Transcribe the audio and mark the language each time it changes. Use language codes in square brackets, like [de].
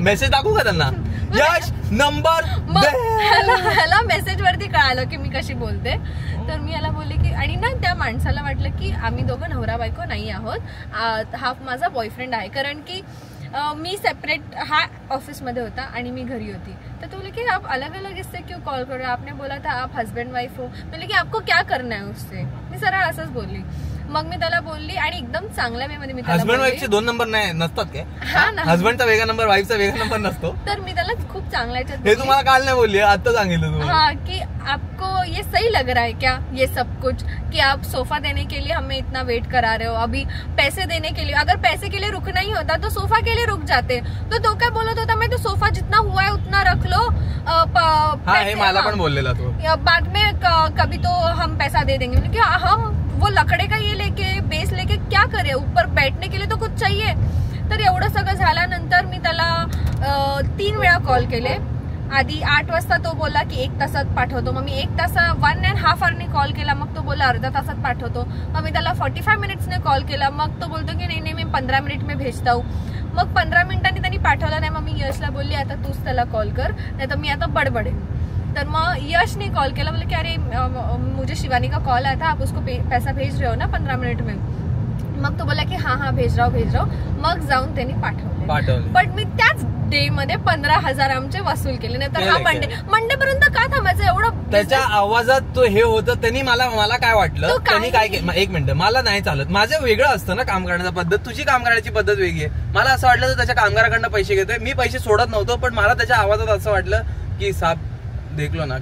[mr] Message टाकू का त्यांना, यश नंबर दे. ह्याला मेसेज वरती कळालं की मी कशी बोलते. तर मी याला बोलले की, आणि ना त्या माणसाला वाटलं की आम्ही दोघं नवरा बायको नाही आहोत, हा माझा बॉयफ्रेंड आहे. कारण की मी सेपरेट, हा ऑफिस मध्ये होता आणि मी घरी होती. तर तो बोले की [hi] आप अलग अलग इससे क्यों कॉल कर रहे हो, आपने बोला था आप हस्बैंड वाइफ हो. बोले की आपको क्या करना है उससे. [mr] मी सरळ असंच बोलली. मग मी त्याला बोलली आणि एकदम चांगल्या वे मध्ये मी त्याला हस्बंड वाईफचे 2 नंबर नाही नसतात काय? हा ना, हस्बंडचा वेगळा नंबर, वाईफचा वेगळा नंबर नसतो. तर मी त्याला खूप चांगल्या ह्याच्यात हे तुम्हाला काल नाही बोलली, आता सांगितलं तुम्हाला. [hi] हाँ कि आपको ये सही लग रहा है क्या ये सब कुछ, कि आप सोफा देने के लिए हमें इतना वेट करा रहे हो. अभी पैसे देने के लिए, अगर पैसे के लिए रुकना ही होता तो सोफा के लिए रुक जाते. [mr] तो क्या बोलत होता, [hi] मैं तो सोफा जितना हुआ है उतना रख लो. [mr] हाँ, हे मला पण बोललेला तो. [hi] बाद में कभी तो हम पैसा दे देंगे. क्या हम वो लकड़े का ये लेके बेस लेके क्या करे, ऊपर बैठने के लिए तो कुछ चाहिए. [mr] तर एवढं सगळं झाल्यानंतर मी त्याला 3 वेळा कॉल केले. आधी 8 वाजता तो बोला की 1 तासात पाठवतो. मग मी 1 तास 1.5 आवरने कॉल केला. मग तो बोला अर्धा तासात पाठवतो. मग मी त्याला 45 मिनिट्सने कॉल केला. मग तो बोलतो की नाही मी 15 [hi] मिनिट में भेजता हूँ. [mr] मग 15 मिनिटांनी त्यांनी पाठवला नाही. मग मी यशला बोलली आता तूच त्याला कॉल कर, नाही तर मी आता बडबडेन. तर मग यशने कॉल केला. बोले की अरे मुझे शिवानी का कॉल आया था, आप उसको पैसा भेज रहे हो ना 15 मिनिट में. मग तो बोला की [hi] हाँ भेज रहा हूँ. [mr] मग जाऊन त्यांनी पाठवले. बट मी त्याच डे मध्ये 15,000 आमचे वसूल केले. नाही तर हा मंडे पर्यंत का थांबायचं एवढं. त्याच्या आवाजात तो हे होतं. त्यांनी मला काय वाटलं, त्यांनी काय केलं, 1 मिनिट, मला नाही चालत, माझं वेगळं असतं ना काम करण्याची पद्धत, तुझी काम करण्याची पद्धत वेगळी आहे. मला असं वाटलं तर त्याच्या कामगाराकडनं पैसे घेतोय. मी पैसे सोडत नव्हतो, पण मला त्याच्या आवाजात असं वाटलं की साप देखलो ना.